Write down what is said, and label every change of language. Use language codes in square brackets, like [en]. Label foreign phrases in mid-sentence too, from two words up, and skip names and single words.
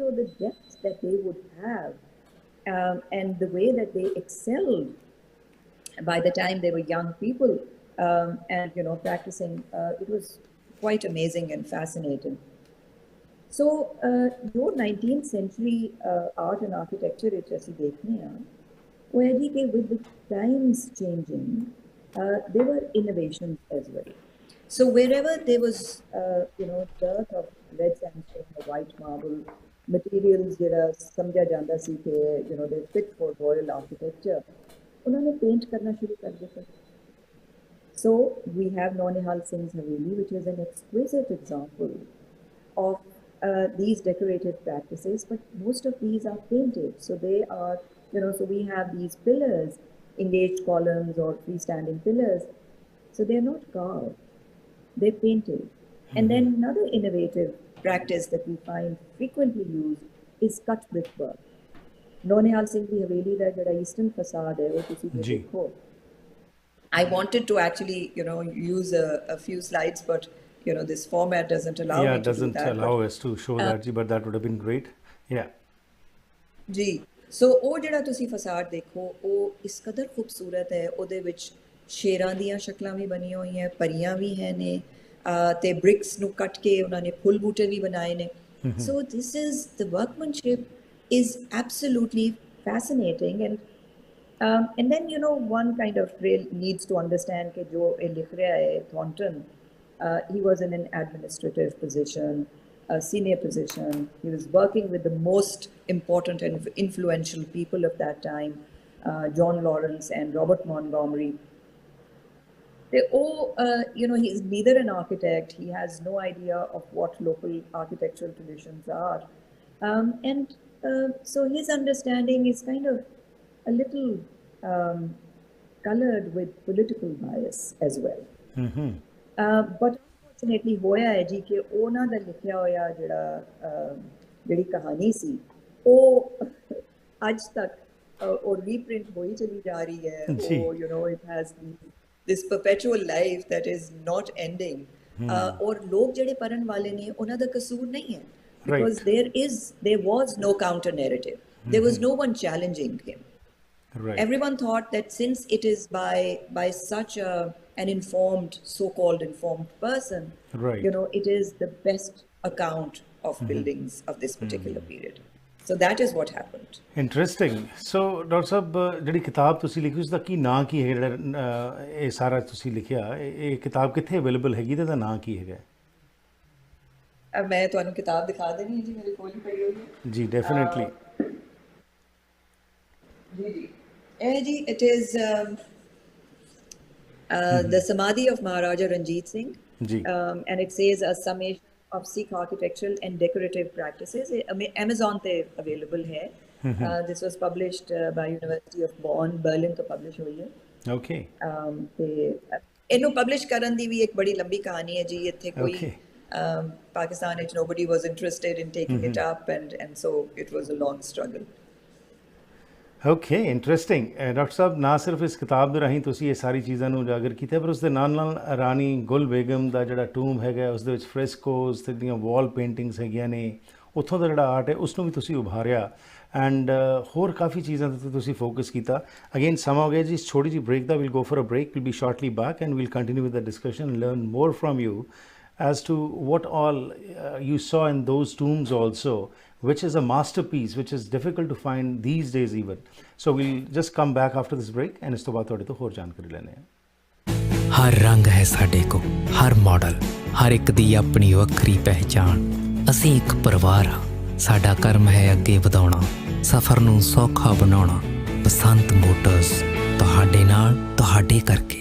[en] So the depth that they would have and the way that they excelled by the time they were young people and practicing, it was quite amazing and fascinating. So your 19th century art and architecture which [pa] ਅਸੀਂ ਦੇਖਦੇ ਹਾਂ ਉਹ ਹੈ ਜੀ ਕਿ [en] with the times changing there were innovations as well. So wherever there was dearth of red sandstone or white marble materials [pa] ਜਿਹੜਾ ਸਮਝਿਆ ਜਾਂਦਾ ਸੀ ਕਿ [en] they fit for royal architecture, [pa] ਉਹਨਾਂ ਨੇ ਪੇਂਟ ਕਰਨਾ ਸ਼ੁਰੂ ਕਰ ਦਿੱਤਾ। [en] So we have Naunihal Singh's Haveli, which is an exquisite example of these decorative practices, but most of these are painted. So they are, so we have these pillars, engaged columns or freestanding pillars. So they're not carved, they're painted. And then another innovative practice that we find frequently used is cut brickwork. [pa] ਨੌਨਿਹਾਲ ਸਿੰਘ ਦੀ ਹਵੇਲੀ ਦਾ ਜਿਹੜਾ [en] eastern facade [pa] ਹੈ, ਵੋ ਤੁਸੀਂ ਦੇਖੋ. [en] I wanted to actually, use a few slides, but this format doesn't allow me to do that. Yeah, doesn't allow us to show that, but that would have been great. Yeah. [pa] जी, so ਉਹ ਜਿਹੜਾ ਤੁਸੀਂ ਫਸਾਡ ਦੇਖੋ ਉਹ ਇਸ ਕਦਰ ਖੂਬਸੂਰਤ ਹੈ। ਉਹਦੇ ਵਿੱਚ ਸ਼ੇਰਾਂ ਦੀਆਂ ਸ਼ਕਲਾਂ ਵੀ ਬਣੀਆਂ ਹੋਈਆਂ, ਪਰੀਆਂ ਵੀ ਹੈ ਨੇ, ਤੇ ਬ੍ਰਿਕਸ ਨੂੰ ਕੱਟ ਕੇ ਉਹਨਾਂ ਨੇ ਫੁੱਲ ਬੂਟੇ ਵੀ ਬਣਾਏ ਨੇ। [en] So this is, the workmanship is absolutely fascinating, and then one kind of needs to understand [hi] कि जो ये लिख रहा है [en] Thornton, he was in an administrative position, a senior position. He was working with the most important and influential people of that time, John Lawrence and Robert Montgomery. They all, he's neither an architect, he has no idea of what local architectural traditions are, and so his understanding is kind of a little colored with political bias as well. But unfortunately [pa] ਹੋਇਆ ਹੈ ਜੀ ਕਿ ਉਹਨਾਂ ਦਾ ਲਿਖਿਆ ਹੋਇਆ ਜਿਹੜੀ ਕਹਾਣੀ ਸੀ ਉਹ ਅੱਜ ਤੱਕ ਉਹ ਰੀਪ੍ਰਿੰਟ ਹੋਈ ਚਲੀ ਜਾ ਰਹੀ ਹੈ। [en] ਉਹ it has this perpetual life that is not ending, [pa] ਔਰ ਲੋਕ ਜਿਹੜੇ ਪੜ੍ਹਨ ਵਾਲੇ ਨੇ ਉਹਨਾਂ ਦਾ ਕਸੂਰ ਨਹੀਂ ਹੈ, [en] because there was no counter narrative, there was no one challenging him. Right. Everyone thought that since it is by such an informed, so-called informed person, right, it is the best account of buildings of this particular period. So that is what happened. Interesting. So Dr. [pa] Sahab, ਜਿਹੜੀ ਕਿਤਾਬ ਤੁਸੀਂ ਲਿਖੀ ਉਸ ਦਾ ਕੀ ਨਾਂ ਕੀ ਹੈ? ਜਿਹੜਾ ਇਹ ਸਾਰਾ ਤੁਸੀਂ ਲਿਖਿਆ, ਇਹ ਕਿਤਾਬ ਕਿੱਥੇ ਅਵੇਲੇਬਲ ਹੈਗੀ ਤੇ ਇਹਦਾ ਨਾਂ ਕੀ ਹੈਗਾ? ਮੈਂ ਤੁਹਾਨੂੰ ਕਿਤਾਬ ਦਿਖਾ ਦੇਣੀ ਜੀ, ਮੇਰੇ ਕੋਲ ਹੀ ਪਈ ਹੋਈ ਹੈ ਜੀ। ਡੈਫੀਨਿਟਲੀ ਜੀ। [en] It is the Samadhi of Maharaja Ranjit Singh, and it says a summation of Sikh architectural and decorative practices. Amazon [pa] te available hai. [en] This was published by University of Bonn, Berlin [pa] to publish hui hai. [en] Okay. [pa] ਤੇ ਇਹਨੂੰ ਪਬਲਿਸ਼ ਕਰਨ ਦੀ ਵੀ ਇੱਕ ਬੜੀ ਲੰਬੀ ਕਹਾਣੀ ਹੈ ਜੀ। ਇੱਥੇ ਕੋਈ ਪਾਕਿਸਤਾਨ ਵਿੱਚ [en] nobody was interested in taking it up, and so it was a long struggle. [pa] ਓਕੇ, ਇੰਟਰਸਟਿੰਗ। ਡਾਕਟਰ ਸਾਹਿਬ, ਨਾ ਸਿਰਫ ਇਸ ਕਿਤਾਬ ਦੇ ਰਾਹੀਂ ਤੁਸੀਂ ਇਹ ਸਾਰੀ ਚੀਜ਼ਾਂ ਨੂੰ ਉਜਾਗਰ ਕੀਤਾ, ਪਰ ਉਸ ਦੇ ਨਾਲ ਨਾਲ ਰਾਣੀ ਗੁਲ ਬੇਗਮ ਦਾ ਜਿਹੜਾ ਟੂਮ ਹੈਗਾ ਉਸ ਦੇ ਵਿੱਚ ਫ੍ਰੈਸਕੋਜ਼ ਤੇ ਦੀਆਂ ਵਾਲ ਪੇਂਟਿੰਗਸ ਹੈਗੀਆਂ ਨੇ, ਉੱਥੋਂ ਦਾ ਜਿਹੜਾ ਆਰਟ ਹੈ ਉਸ ਨੂੰ ਵੀ ਤੁਸੀਂ ਉਭਾਰਿਆ, ਐਂਡ ਹੋਰ ਕਾਫੀ ਚੀਜ਼ਾਂ 'ਤੇ ਤੁਸੀਂ ਫੋਕਸ ਕੀਤਾ। ਅਗੇਨ ਸਮਾਂ ਹੋ ਗਿਆ ਜੀ ਛੋਟੀ ਜਿਹੀ ਬ੍ਰੇਕ ਦਾ। [en] Will go for a break, will be shortly back and will continue with the discussion, learn more from you as to what all you saw in those tombs also, which is a masterpiece which is difficult to find these days even. So we'll just come back after this break and [pa] ਇਸ ਤੋਂ ਬਾਅਦ ਤੁਹਾਡੇ ਤੋਂ ਹੋਰ ਜਾਣਕਾਰੀ ਲੈਣੇ ਆ। ਹਰ ਰੰਗ ਹੈ ਸਾਡੇ ਕੋਲ, ਹਰ ਮਾਡਲ, ਹਰ ਇੱਕ ਦੀ ਆਪਣੀ ਵੱਖਰੀ ਪਹਿਚਾਣ। ਅਸੀਂ ਇੱਕ ਪਰਿਵਾਰ ਹਾਂ, ਸਾਡਾ ਕਰਮ ਹੈ ਅੱਗੇ ਵਧਾਉਣਾ, ਸਫ਼ਰ ਨੂੰ ਸੌਖਾ ਬਣਾਉਣਾ। ਬਸੰਤ ਮੋਟਰਸ, ਤੁਹਾਡੇ ਨਾਲ, ਤੁਹਾਡੇ ਕਰਕੇ।